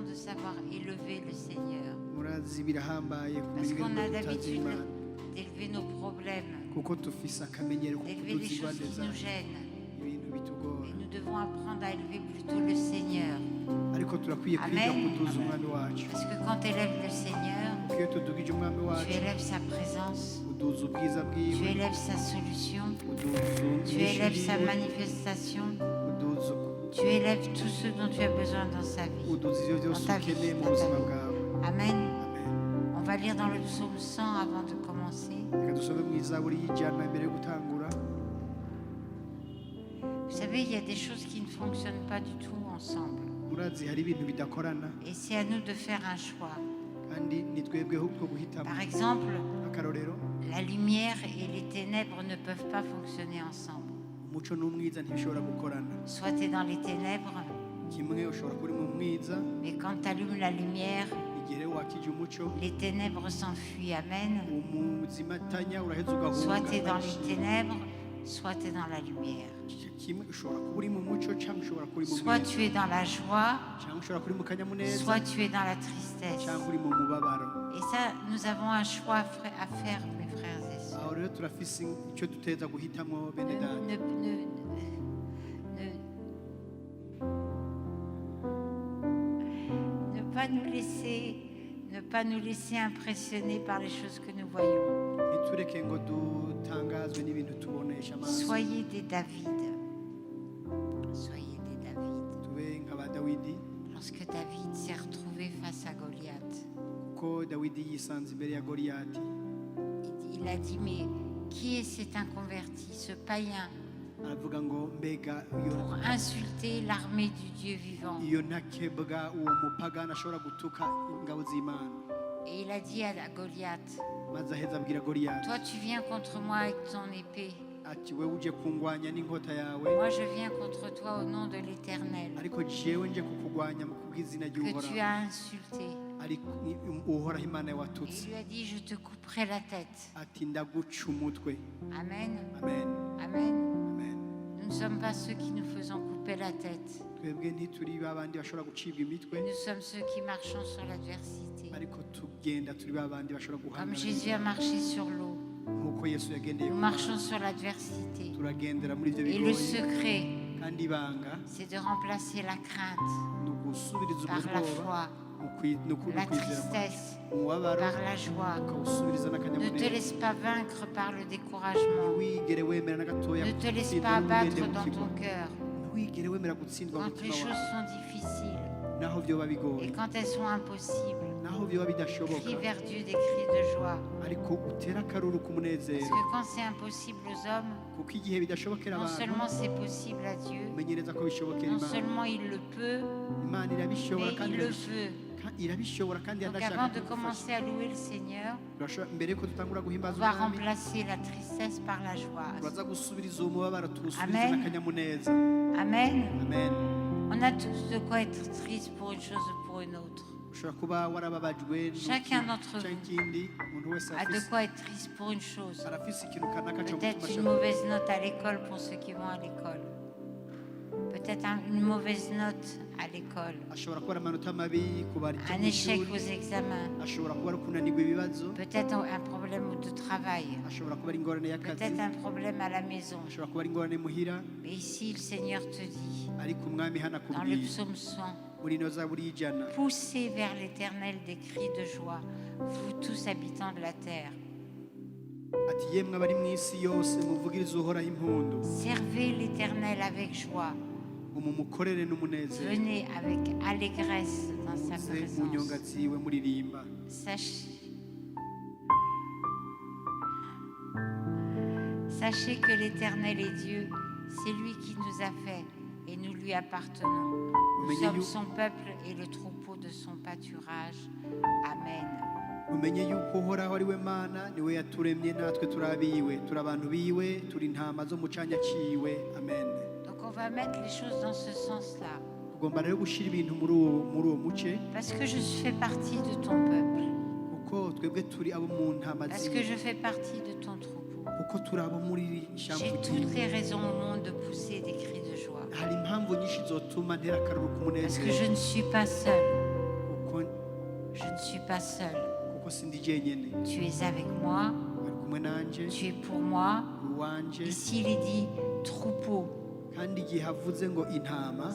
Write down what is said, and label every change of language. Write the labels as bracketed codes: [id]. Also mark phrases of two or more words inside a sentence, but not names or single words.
[fr] savoir élever le Seigneur. [rn] murazi birahambaye [fr] Parce [rn] kumenya [fr] qu'on a [rn] ibintu tutazi [fr] l'habitude [rn] Imana [fr] d'élever nos problèmes, [rn] kuko dufise akamenyero ko [fr] d'élever les [rn] kuduza [fr] choses qui [rn] ingwate [fr] nous [rn] zacu [fr] gênent. [rn] ibintu bitugora [fr] Et nous devons apprendre à élever plutôt le Seigneur. [rn] ariko turakwiye kwiga Amen. kuduza umwami wacu [fr] Parce que quand tu élèves le Seigneur, [rn] kuko iyo tudugije umwami [fr] tu [rn] wacu [fr] élèves sa présence, [rn] uduza ubwiza [fr] tu [rn] bwiwe [fr] élèves sa solution, [rn] uduza [fr] tu élèves sa [rn] inyishu yiwe [fr] manifestation, [rn] uduza [fr] tu élèves tout ce dont tu as besoin dans sa vie. [rn] uduza ivyo byose [fr] Dans ta vie, [rn] ukeneye mu [fr] dans ta [rn] buzima [fr] vie. [rn] bwawe [fr] Amen. [rn] amen [fr] On va lire dans le psaume 100 avant de commencer. [rn] reka dusome mu izaburi y'ijana mbere yo gutangura. [fr] Vous savez, il y a des choses qui ne fonctionnent pas du tout ensemble. [rn] murazi hari ibintu bidakorana [fr] Et c'est à nous de faire un choix. [rn] kandi ni twebwe ahubwo guhitamo [fr] Par exemple, [rn] akarorero [fr] la lumière et les ténèbres ne peuvent pas fonctionner ensemble. [rn] umuco n'umwiza ntibishobora gukorana [fr] Soit tu es dans les ténèbres, [rn] kimwe ushobora kuri mu mwiza [fr] mais quand tu allumes la lumière, [rn] igihe wakije umuco [fr] les ténèbres s'enfuient. Amen. [rn] umuzimatanya uraheza [fr] Soit tu es dans [rn] ugahunga [fr] les ténèbres, soit tu es dans la lumière. [rn] kimwe ushobora kuba uri mu muco cyangwa ushobora kuri mu [fr] Soit [rn] mwiza [fr] tu es dans la joie, [rn] cyangwa ushobora kuri mu kanyamuneza [fr] soit tu es dans la tristesse. [rn] cyangwa uri mu mubabaro. [fr] Et ça, nous avons un choix à faire, mes frères et sœurs. [rn] aho rero turafise icyo duteza guhitamo bene data [fr] Ne pas nous laisser impressionner par les choses que nous voyons. [rn] ntitureke ngo dutangazwe n'ibintu tubonesha amaso [fr] Soyez des David. Soyez des David. [rn] tube nk'aba dawidi [fr] Lorsque David s'est retrouvé face à Goliath, [rn] kuko dawidi yisanze imbere ya goliyati [fr] il a dit, mais qui est cet inconverti, ce païen, [rn] aravuga ngo mbega [fr] pour insulter l'armée du Dieu vivant? [rn] iyo ntakebwa uwo mupagani ashobora gutuka ingabo z'imana. [fr] Et il a dit à Goliath, [rn] maze aheza abwira goliyati [fr] toi tu viens contre moi avec ton épée. [rn] ati wewe uje kungwanya n'inkota yawe [fr] Moi je viens contre toi au nom de l'Éternel, [rn] ariko jewe nje kukugwanya mu kubw'izina [fr] que tu [rn] ry'uhoraho [fr] as insulté. [rn] ariko uhoraho imana [fr] Et [rn] watutse [fr] il lui a dit, je te couperai la tête. [rn] ati ndaguca umutwe. [fr] Amen. [rn] amen [fr] Amen. [rn] amen. [fr] Nous ne sommes pas ceux qui nous faisons couper la tête. [rn] twebwe ntituri babandi bashobora gucibwa imitwe [fr] Nous sommes ceux qui marchons sur l'adversité. [rn] ariko tugenda turi babandi bashobora [fr] Comme [rn] guhangana [fr] Jésus a marché sur l'eau, [rn] nk'uko yesu yagendeye [fr] nous [rn] ku [fr] marchons [rn] mazi. [fr] sur l'adversité. [rn] turagendera muri ibyo [fr] Et le [rn] bigoye [fr] secret, [rn] kandi ibanga [fr] c'est de remplacer la crainte [rn] ni ugusubiriza [fr] par la [rn] ubwoba [fr] foi, [rn] no [fr] la [rn] kwizera [fr] tristesse [rn] umubabaro [fr] par la joie. [rn] ukawusubiriza [fr] Ne te [rn] n'akanyamuneza. [fr] laisse pas vaincre par le découragement. [rn] ntiwigere wemera na gatoya [fr] Ne te laisse [rn] gutsindwa [fr] pas [rn] n'ubwenge [fr] abattre [rn] mu [fr] dans [rn] kigo. [fr] ton cœur [rn] ntiwigere wemera gutsindwa mu [fr] quand les [rn] mutima [fr] choses [rn] wawe [fr] sont difficiles [rn] naho byoba [fr] et [rn] bigoye [fr] quand elles sont impossibles. [rn] naho byoba bidashoboka [fr] Crie vers Dieu des cris de joie. [rn] ariko utera akaruru [fr] Parce [rn] k'umunezero [fr] que quand c'est impossible aux hommes, [rn] kuko igihe bidashobokera [fr] non [rn] abantu [fr] seulement c'est possible à Dieu, [rn] umenyereza ko bishobokera [fr] non [rn] imana [fr] seulement il le peut, [rn] imana irabishobora [fr] mais [rn] kandi [fr] il le veut. [rn] irabishobora kandi [fr] Donc [rn] yanashaka [fr] avant de [rn] kugufasha. [fr] commencer à louer le Seigneur, [rn] mbere yuko dutangura [fr] on [rn] guhimbaza [fr] va [rn] umwami [fr] remplacer la tristesse par la joie. [rn] turaza gusubiriza uwo mubabaro tuwusubize [fr] Amen. [rn] n'akanyamuneza. [fr] Amen. [rn] amen. [fr] On a tous de quoi être triste pour une chose ou pour une autre. [rn] ushobora kuba warababajwe [fr] Chacun d'entre [rn] cyangwa [fr] vous [rn] ikindi umuntu wese [fr] A de quoi être triste pour une chose. [rn] arafise ikintu kanaka cyo [fr] Peut-être [rn] gutuma [fr] une mauvaise note à l'école pour ceux qui vont à l'école. Peut-être une mauvaise note à l'école. [rn] ashobora kuba ari amanota mabi ku bari [fr] Un échec aux examens. [rn] ashobora kuba ari kunanirwa ibibazo [fr] Peut-être un problème de travail. [rn] ashobora kuba ari ingorane y'akazi [fr] Peut-être un problème à la maison. [rn] ashobora kuba ari ingorane muhira [fr] Mais ici, le Seigneur te dit, [rn] ariko umwami hano [fr] dans le [rn] akubwiye [fr] psaume 100, [rn] muri ino zaburi y'ijana [fr] poussez vers l'Éternel des cris de joie, vous tous habitants de la terre. [rn] ati yemwe abari mu isi yose muvugirize uhoraho impundu [fr] Servez l'Éternel avec joie. [rn] mumukorere n'umunezero [fr] Venez avec allégresse dans sa [rn] muze mu nyonga [fr] présence. [rn] ziwe muririmba. [fr] Sachez que l'Éternel est Dieu, c'est lui qui nous a fait et nous lui appartenons. Nous sommes son peuple et le troupeau de son pâturage. Amen. [rn] mumenye yuko uhoraho ari we mana niwe yaturemye natwe turabiwe turi abantu biwe turi intama zo mu canya ciwe. amen. [fr] Donc on va mettre les choses dans ce sens-là. [rn] tugomba rero gushyira ibintu muri uwo muce [fr] Parce que je fais partie de ton peuple. [rn] kuko twebwe turi abo mu ntama [fr] Parce que je fais partie de ton troupeau. [rn] kuko turi abo muri [fr] J'ai [rn] ishyamba [fr] toutes les raisons au monde de pousser des cris de joie. [rn] hari impamvu nyinshi zotuma ntera akaruru [fr] Parce que [rn] k'umunezero [fr] je ne suis pas seule. [rn] kuko [fr] Je ne suis pas seul. [rn] kuko sindi jenyene. [fr] Tu es avec moi. [rn] Ari kumwe nanje, [fr] Tu es pour moi. [rn] uri uwanje. [fr] Ici, il est dit troupeau. [rn] Kandi igihe havuze ngo intama,